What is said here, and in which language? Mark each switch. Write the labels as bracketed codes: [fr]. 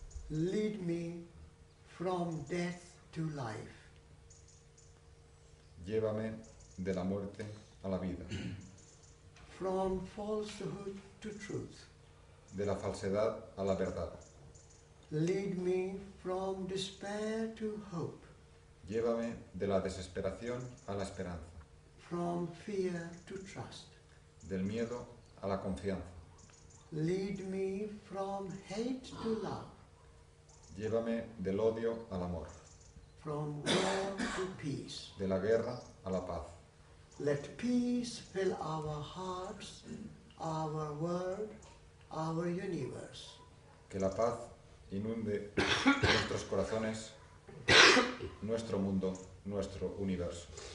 [en] Lead me from death to life, [es] Llévame de la muerte a la vida, [en] from falsehood to truth. [es] de la falsedad a la verdad. [en] Lead me from despair to hope, [es] Llévame de la desesperación a la esperanza, [en] from fear to trust. [es] del miedo a la confianza. [en] Lead me from hate to love, [es] Llévame del odio al amor, [en] from war to peace. [es] de la guerra a la paz. [en] Let peace fill our hearts, our world, our universe. [es] Que la paz inunde nuestros corazones, nuestro mundo, nuestro universo.